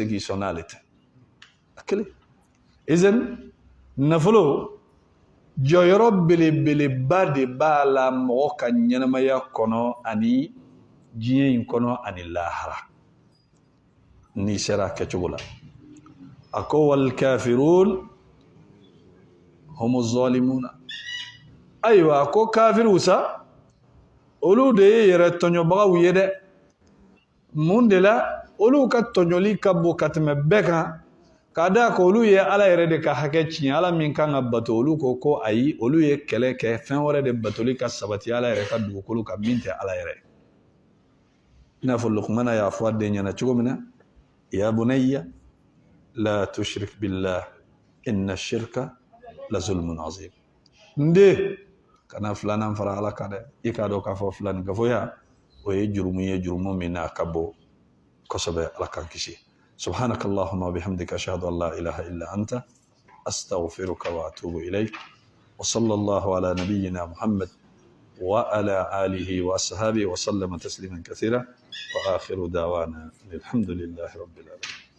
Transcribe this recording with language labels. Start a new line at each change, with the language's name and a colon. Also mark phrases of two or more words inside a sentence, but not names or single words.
Bambara: k'i sɔn n'ale tɛ a kelen izin nafolo jɔyɔrɔ belebeleba de b'a la mɔgɔ ka ɲɛnamaya kɔnɔ ani diɲɛ in kɔnɔ ani lahara n'i sera a kɛcogo la a ko
Arabic: والكافرون هم الظالمون
Bambara: ayiwa a ko kafiriw sa olu de ye yɛrɛ tɔɲɔbagaw ye dɛ mun de la olu ka tɔɲɔli ka bon ka tɛmɛ bɛɛ kan k'a da ko olu ye ala yɛrɛ de ka hakɛ tiɲɛ ala min kan ka bato olu ko ayi olu ye kɛlɛ kɛ fɛn wɛrɛ de batoli ka sabati ala yɛrɛ ka dugukolo kan min tɛ ala yɛrɛ i n'a fɔ lukumana y'a fɔ a den ɲɛna cogo min na
Arabic: يا بني لا تشرك بالله إن الشرك لظلم
Bambara: azim nde kana filanan fara ala kan dɛ i k'a dɔn k'a fɔ filani gafoya o ye jurumu ye jurumu min n'a ka bon kosɛbɛ ala k'an kisi
Arabic: سبحانك اللهم وبحمدك أشهد أن لا إله إلا أنت أستغفرك وأتوب إليك وصلى الله على نبينا محمد وعلى آله وأصحابه وسلم تسليما كثيرا وآخر دعوانا الحمد لله رب العالمين.